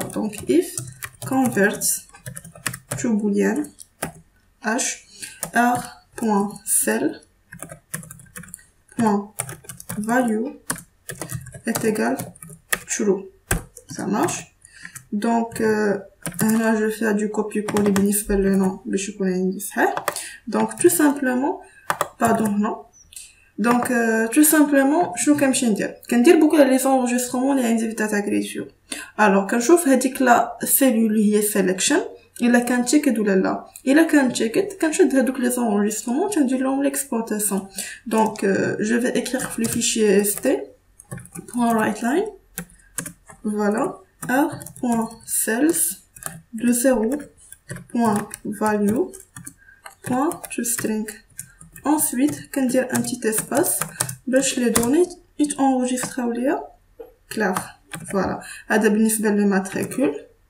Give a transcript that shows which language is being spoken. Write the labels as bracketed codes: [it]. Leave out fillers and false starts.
[fr] Donc if converts to boolean h r.cell value est égal true. Ça marche. Donc là je fais du copier-coller [ar] بالنسبة للنوم باش يكون عندي صحيح. [fr] Donc tout simplement Donc tout simplement [ar] شنو كنمشي كندير بوكل لي زونجسترمون اللي عندي في data grid view. alors كنشوف هذيك لا سيلول اللي هي selection الا كان تشيكد ولا لا. الا كان تشيكد كنشد هذوك لي زونجسترمون تندير لهم l'exportation. [fr] Donc je vais écrire le fichier st.writeline, voilà, r.cells de 0.value.toString. [ar] Ensuite كندير [fr] un petit espace [ar] باش les données يتenregistraو ليا clair. [fr] Voilà. [ar] هذا بالنسبة للماتريكول.